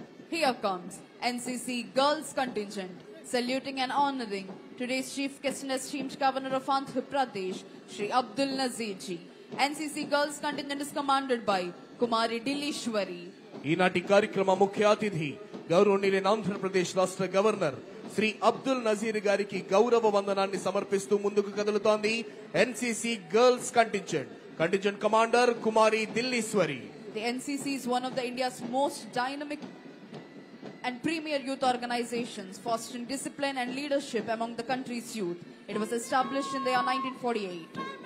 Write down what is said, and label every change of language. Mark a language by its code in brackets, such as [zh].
[en] Here comes NCC Girls Contingent, saluting and honoring today's Chief Guest and esteemed Governor of Andhra Pradesh, Sri Abdul Nazir ji. NCC Girls Contingent is commanded by Kumari Dillishwari. [te] ఈనాటి కార్యక్రమ ముఖ్య అతిథి గౌరవనీయులైన ఆంధ్రప్రదేశ్ రాష్ట్ర governor Shri Abdul Nazir గారికి గౌరవ వందనాన్ని సమర్పిస్తూ ముందుకు కదులుతోంది NCC girls contingent. Contingent commander Kumari దిల్లీశ్వరి. [en] The NCC is one of the India's most dynamic and premier youth organizations, fostering discipline and leadership among the country's youth. It was established in the year 1948.